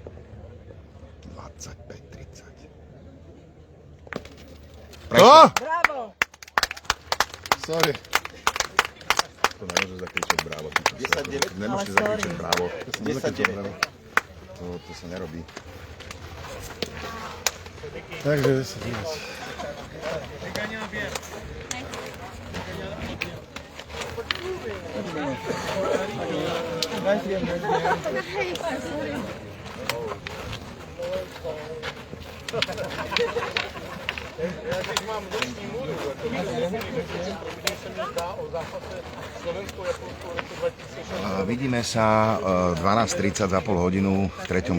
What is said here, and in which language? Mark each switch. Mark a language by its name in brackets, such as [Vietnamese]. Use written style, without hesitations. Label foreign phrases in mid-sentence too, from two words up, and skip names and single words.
[Slovak] 25-30. Prešlo! Bravo. Sorry. To nemôžeš zakričať brávo. 10-9? Nemôžeš Ale zakričať sorry. brávo. 10-9. To sa nerobí. Takže 10-9. [English] Nice game, nice game. [Czech] Ja teď mám noční můru, když se mi zdá o zápase Slovensko-Japonsko [Slovak] v roku [Czech] 2006. [Slovak] Vidíme sa 12:30 za pol hodinu v 3.